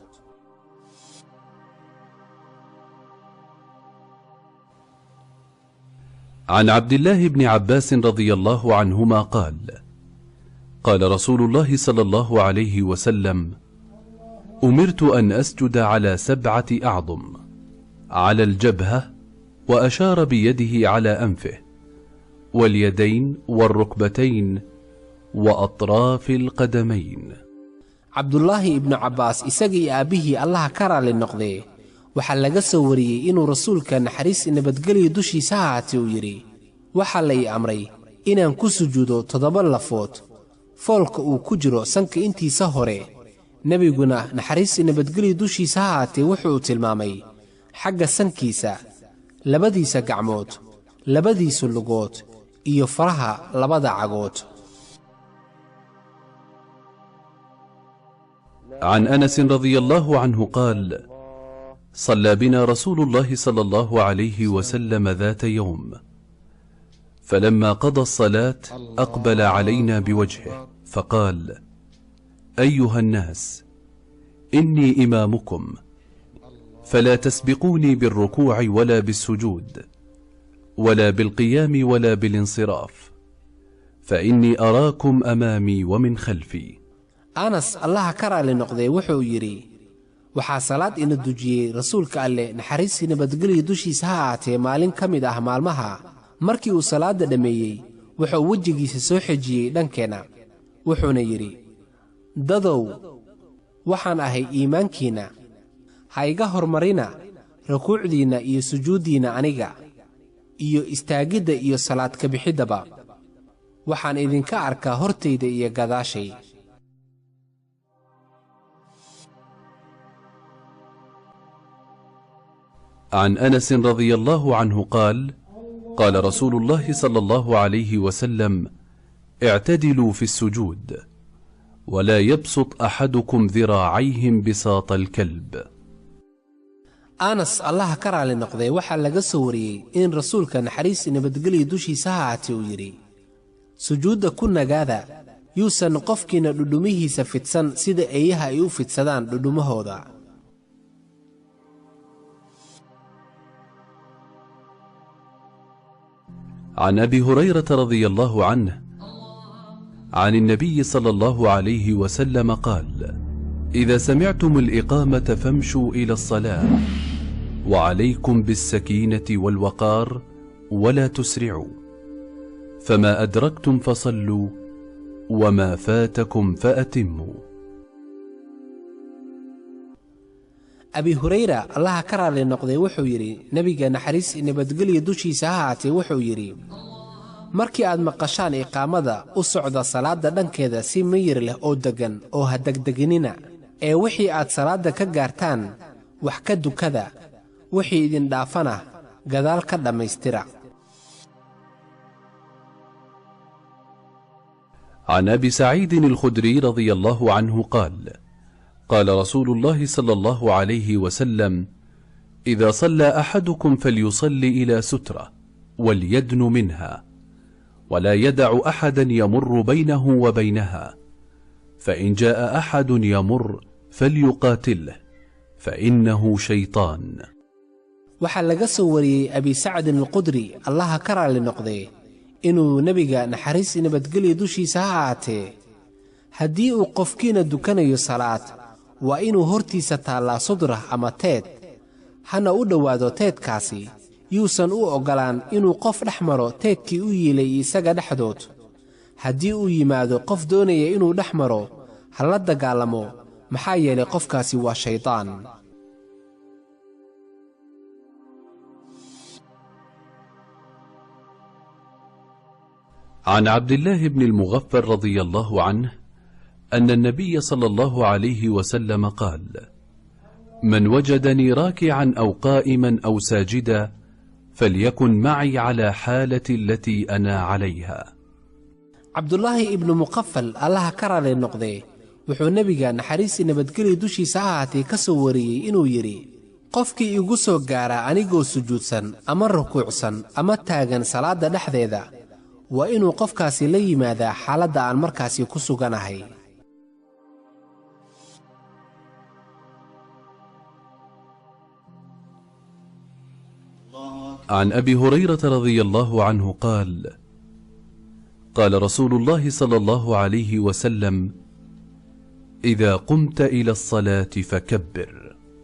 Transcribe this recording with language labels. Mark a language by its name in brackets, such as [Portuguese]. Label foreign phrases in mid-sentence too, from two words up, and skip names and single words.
[Arabic] عن عبد الله بن عباس رضي الله عنهما قال: قال رسول الله صلى الله عليه وسلم: أمرت أن أسجد على 7 أعظم، على الجبهة، وأشار بيده على أنفه، واليدين والركبتين، وأطراف القدمين. [Somali] عبد الله بن عباس isagii aabihii Allah ka raali noqday waxaa laga soo wariyay inuu rasuulka naxariis iyo nabadgelyo dushiisa ha ahaatee uu yidhi: waxaa la ii amray inaan ku sujuudo 7 lafood foolka uu ku jiro sanka intiisa hore. nebiguna naxariis iyo nabadgelyo dushiisa ha ahaatee wuxuu tilmaamay xagga sankiisa, labadiisa gacmood, labadiisa lugood iyo faraha labada cagood. [Arabic] عن أنس رضي الله عنه قال: صلى بنا رسول الله صلى الله عليه وسلم ذات يوم، فلما قضى الصلاة أقبل علينا بوجهه فقال: أيها الناس، إني إمامكم، فلا تسبقوني بالركوع ولا بالسجود ولا بالقيام ولا بالانصراف، فإني أراكم أمامي ومن خلفي. [Somali] anas allaha ka raali noqday wuxuu yidhi: waxaa salaad ina dujiyey rasuulka alle naxariis iyo nabadgelyo dushiisa ha ahaatee maalin ka mid ah maalmaha. markii uu salaadda dhammeeyey wuxuu wejigiisa soo xejiyey dhankeenna, wuxuuna yidhi: dadow, waxaan ahay iimaankiinna, ha iga hormarina rukuucdiinna iyo sujuuddiinna aniga, iyo istaagidda iyo salaad ka bixiddaba. waxaan idinka arkaa hortayda iyo gadaashay. [Arabic] عن أنس رضي الله عنه قال: قال رسول الله صلى الله عليه وسلم: اعتدلوا في السجود، ولا يبسط أحدكم ذراعيه بساط الكلب. [Somali] anas allaha ka raali noqday waxaa laga soo wariyey in rasuulka naxariis iyo nabadgelyo dushiisa ha ahaatee uu yidhi: sujuudda ku nagaada, yuusan qofkiina dhudhumihiisa fidsan sida eeyaha ay u fidsadaan dhudhumahooda. [Arabic] عن أبي هريرة رضي الله عنه عن النبي صلى الله عليه وسلم قال: إذا سمعتم الإقامة فامشوا إلى الصلاة، وعليكم بالسكينة والوقار، ولا تسرعوا، فما أدركتم فصلوا، وما فاتكم فأتموا. [Somali] أبي هريرة الله ka raali noqday wuxuu yidhi: nebiga naxariis iyo nabadgelyo dushiisa ha ahaatee wuxuu yidhi: markii aad maqashaan iqaamada, u socda salaadda dhankeeda si miyir leh oo deggan, oo ha degdeginina, ee wixii aad salaadda ka gaartaan wax ka dukada, wixii idin dhaafana gadaal ka dhammaystira. [Arabic] عن أبي سعيد الخدري رضي الله عنه قال: قال رسول الله صلى الله عليه وسلم: إذا صلى أحدكم فليصلي إلى سترة وليدن منها، ولا يدع أحدا يمر بينه وبينها، فإن جاء أحد يمر فليقاتله، فإنه شيطان. [Somali] waxaa laga soo wariyey abi sacdin alqudri allaha ka raali noqday inuu nebiga naxariis iyo nabadgelyo dushiisa ha ahaatee, haddii uu qofkiina dukanayo salaad, waa inuu hortiisa taallaa sudra ama teed, hana u dhowaado teedkaasi, yuusan u oggolaan inuu qof dhex maro teedkii u yiilay isaga dhexdood. haddii uu yimaado qof doonaya inuu dhex maro, ha la dagaalamo, maxaa yeelay qofkaasi waa shaydaan. [Arabic] عن عبد الله بن المغفر رضي الله عنه أن النبي صلى الله عليه وسلم قال: من وجدني راكعا أو قائما أو ساجدا فليكن معي على حالتي التي أنا عليها. [Somali] cabdulaahi ibnu muqafal allaha ka raali noqday wuxuu nebiga naxariistii nabadgelyo dushiisa ha ahaatee ka soo wariyey inuu yidhi, qofkii igu soo gaara anigoo sujuudsan ama rukuucsan ama taagan salaadda dhexdeeda waa inuu qofkaasi la yimaadaa xaaladda aan markaasi ku suganahay. [Arabic] عن أبي هريرة رضي الله عنه قال: قال رسول الله صلى الله عليه وسلم: إذا قمت إلى الصلاة فكبر.